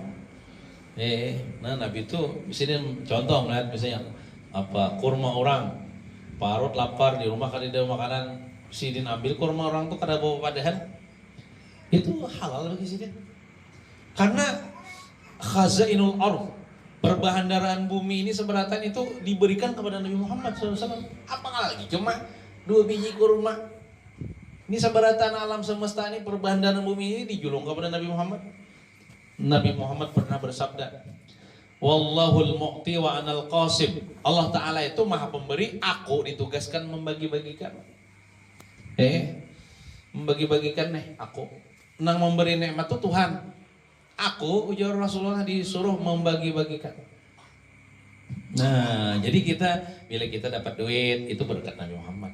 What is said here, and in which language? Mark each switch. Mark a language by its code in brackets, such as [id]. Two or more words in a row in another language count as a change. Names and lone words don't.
[bjn] Nah Nabi itu misalnya contoh melihat misalnya apa kurma orang parut lapar di rumah kada ada makanan sidin ambil kurma orang tuh kada bawa padahan itu halal bagi sidin karena [ar] خزائن الأرض [bjn] perbahandaraan bumi ini seberatan itu diberikan kepada Nabi Muhammad SAW. Apa lagi cuma 2 biji kurma ini seberatan alam semesta ini perbahandaraan bumi ini dijulung kepada Nabi Muhammad. Nabi Muhammad pernah bersabda, [ar] والله المعطي وأنا القاسم. [bjn] Allah Ta'ala itu maha pemberi, aku ditugaskan membagi-bagikan. Membagi-bagikan aku. Nang memberi nikmat itu Tuhan. Aku, ujar Rasulullah disuruh membagi-bagikan. Nah, jadi bila kita dapat duit, itu berkat Nabi Muhammad.